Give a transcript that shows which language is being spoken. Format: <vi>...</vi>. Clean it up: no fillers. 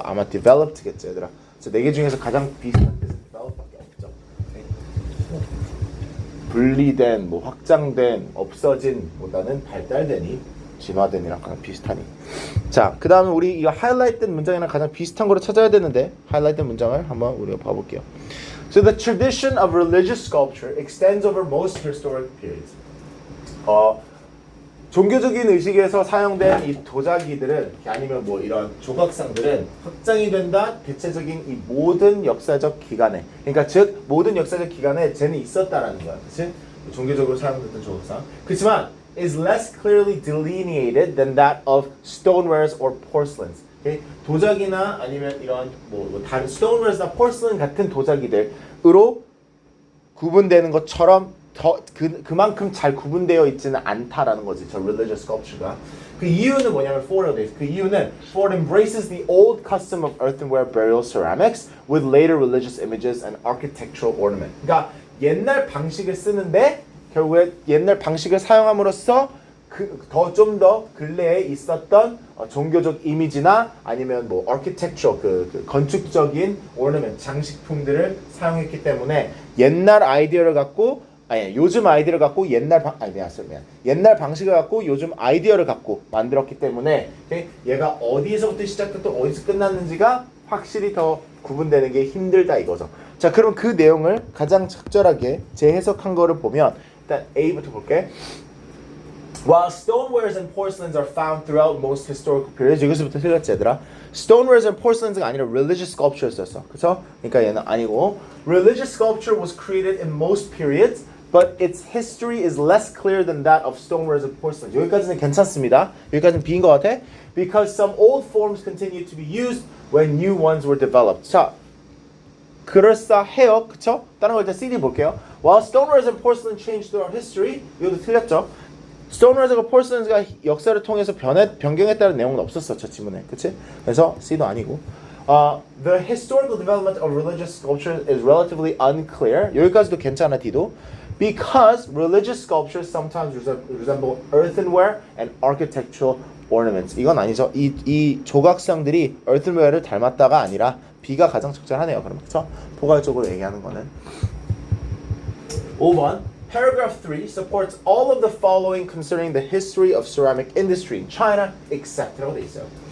<ko>아마 developed겠죠 얘들아. 네 개 중에서 가장 비슷한 뜻은 develop밖에 없죠. 분리된, 뭐 확장된, 없어진 보다는 발달되니 진화된이랑 가장 비슷하니. 자, 그 다음에 우리 이거 하이라이트된 문장이랑 가장 비슷한 거를 찾아야 되는데 하이라이트된 문장을 한번 우리가 봐볼게요.</ko> <en>So the tradition of religious sculpture extends over most historic periods.</en> <ko>종교적인 의식에서 사용된 이 도자기들은 아니면 뭐 이런 조각상들은 확장이 된다. 대체적인 이 모든 역사적 기간에, 그러니까 즉 모든 역사적 기간에 쟤는 있었다라는 거야, 그렇지? 종교적으로 사용됐던 조각상. 그렇지만</ko> <en>is less clearly delineated than that of stonewares or porcelains. Okay?</en> <ko>도자기나 아니면 이런 뭐 다른 stonewares나 porcelain 같은 도자기들으로 구분되는 것처럼 그만큼 잘 구분되어 있지는 않다라는 거지. 저 religious sculpture가. 그 이유는 뭐냐면 for라고 돼 있어. 그 이유는</ko> <en>for it embraces the old custom of earthenware burial ceramics with later religious images and architectural ornament.</en> <ko>그러니까 옛날 방식을 쓰는데 결국에 옛날 방식을 사용함으로써 좀 더 근래에 있었던 종교적 이미지나 아니면 뭐 architectural 그 건축적인 ornament 장식품들을 사용했기 때문에 옛날 아이디어를 갖고 요즘 아이디어를 갖고 옛날 방식을 갖고 요즘 아이디어를 갖고 만들었기 때문에 얘가 어디서부터 시작됐고 어디서 끝났는지가 확실히 더 구분되는 게 힘들다 이거죠. 자, 그럼 그 내용을 가장 적절하게 재해석한 거를 보면 일단 A부터 볼게.</ko> <en>While stonewares and porcelains are found throughout most historical periods.</en> <ko>여기서부터 틀렸지 얘들아.</ko> <en>Stonewares and porcelains</en> <ko>가 아니라</ko> <en>religious sculptures였어.</en> <ko>그쵸? 그러니까 얘는 아니고</ko> <en>religious sculpture was created in most periods, but its history is less clear than that of stonewares and porcelains.</en> <ko>여기까지는 괜찮습니다. 여기까지는 B인 것 같아.</ko> <en>Because some old forms continued to be used when new ones were developed.</en> <ko>자, 그럴싸해요. 그쵸? 다른 거 일단 CD 볼게요.</ko> <en>While stonewares and porcelain changed throughout history.</en> <ko>이것도 틀렸죠? stonewares과 porcelains가 역사를 통해서 변경했다는 내용은 없었어. 저 지문에. 그치? 그래서 C도 아니고.</ko> <en>The historical development of religious sculpture is relatively unclear.</en> <ko>여기까지도 괜찮아, D도.</ko> <en>Because religious sculptures sometimes resemble earthenware and architectural ornaments.</en> <ko>이건 아니죠. 이 조각상들이 earthenware를 닮았다가 아니라 B가 가장 적절하네요. 그럼 그쵸? 포괄적으로 얘기하는 거는 5번</ko> <en>Paragraph 3 supports all of the following concerning the history of ceramic industry in China except</en> <ko>라고 돼 있어요.</ko>